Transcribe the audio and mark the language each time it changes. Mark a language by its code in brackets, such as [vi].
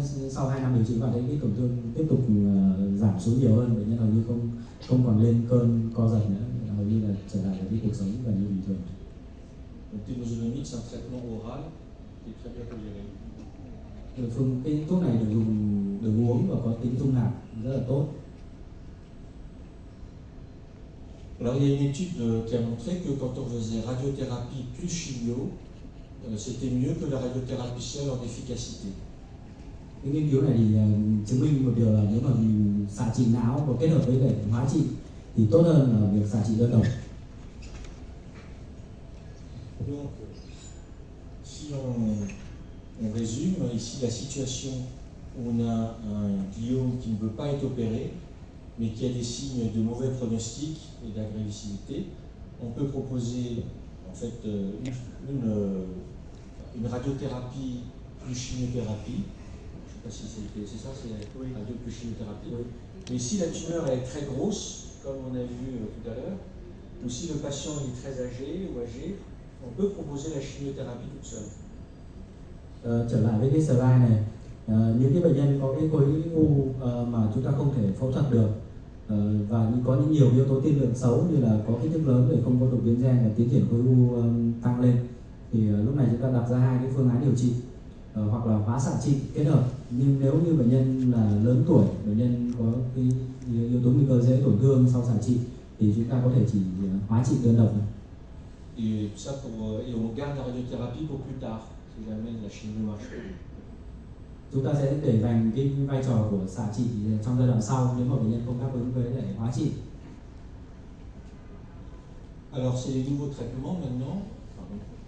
[vi] Sau 2 năm điều trị bạn thấy cái tổn thương tiếp tục giảm xuống nhiều hơn, bệnh nhân hầu như không còn lên cơn co giật nữa, hầu như là trở lại với cuộc sống gần như bình thường. [fr] Le temozolomide, c'est un traitement oral qui est très bien toléré. [vi] Cái thuốc này được dùng đường uống và có tính dung nạp rất là tốt. [fr] Alors il y a une étude qui a montré que quand on faisait radiothérapie plus chimio, c'était mieux que la radiothérapie seule en efficacité. [vi] Cái nghiên cứu này thì chứng minh một điều là nếu mà mình xạ trị não và kết hợp với lại hóa trị thì tốt hơn là việc xạ trị đơn độc. [fr] Donc, si on résume ici la situation où on a un gliome qui ne veut pas être opéré, mais qui a des signes de mauvais pronostic et d'agressivité, on peut proposer en fait une radiothérapie plus chimiothérapie. Je ne sais pas si c'est ça, c'est la radio plus chimiothérapie. Oui. Mais si la tumeur est très grosse, comme on a vu tout à l'heure, ou si le patient est très âgé ou âgé, on peut proposer la chimiothérapie toute seule. [vi] Trở lại với cái slide này, những cái bệnh nhân có cái khối u mà chúng ta không thể phẫu thuật được và có những nhiều yếu tố tiên lượng xấu như là có kích thước lớn để không có đột biến gen và tiến triển khối u tăng lên, thì lúc này chúng ta đặt ra 2 cái phương án điều trị, hoặc là hóa xạ trị kết hợp. Nhưng nếu như bệnh nhân là lớn tuổi, bệnh nhân có cái yếu tố nguy cơ dễ tổn thương sau xạ trị thì chúng ta có thể chỉ hóa trị đơn độc. [fr] Et ça et on garde la radiothérapie pour plus tard, si jamais la chimio marche. [vi] Chúng ta sẽ để dành cái vai trò của xạ trị trong giai đoạn sau nếu mà bệnh nhân không đáp ứng với lại hóa trị. [fr] Alors c'est les nouveaux traitements maintenant. Pardon.